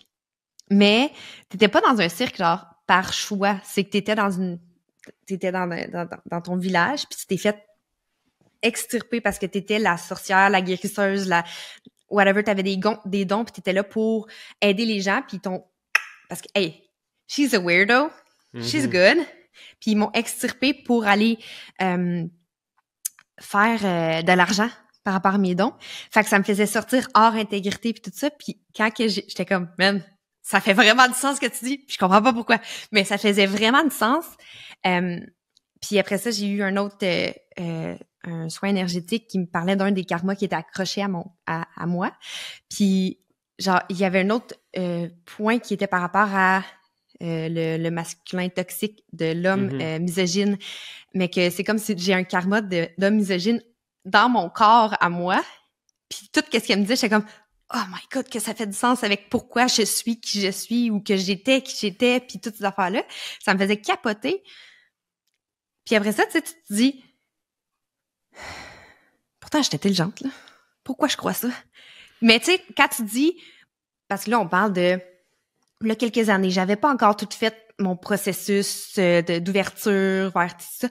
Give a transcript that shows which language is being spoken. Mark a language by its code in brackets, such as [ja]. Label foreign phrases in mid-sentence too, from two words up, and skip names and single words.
[fr] Mais t'étais pas dans un cirque genre par choix, c'est que t'étais dans ton village puis tu t'es fait extirper parce que t'étais la sorcière, la guérisseuse, la whatever, t'avais des dons puis t'étais là pour aider les gens puis parce que hey, [en] she's a weirdo, she's good, [fr] puis ils m'ont extirpé pour aller faire de l'argent par rapport à mes dons. Fait que ça me faisait sortir hors intégrité puis tout ça, puis quand que j'étais comme man, ça fait vraiment du sens ce que tu dis. Puis je comprends pas pourquoi, mais ça faisait vraiment du sens. Puis après ça, j'ai eu un autre un soin énergétique qui me parlait d'un des karmas qui était accroché à moi. Puis, genre, il y avait un autre point qui était par rapport à le masculin toxique de l'homme misogyne, mais que c'est comme si j'ai un karma d'homme misogyne dans mon corps à moi. Puis tout ce qu'elle me disait, j'étais comme [en] oh my God, [fr] que ça fait du sens avec pourquoi je suis qui je suis ou que j'étais qui j'étais, puis toutes ces affaires-là. Ça me faisait capoter. Puis après ça, tu sais, tu te dis pourtant, j'étais intelligente, là. Pourquoi je crois ça? Mais tu sais, quand tu dis parce que là, on parle de là, quelques années, j'avais pas encore tout fait mon processus d'ouverture vers tout ça.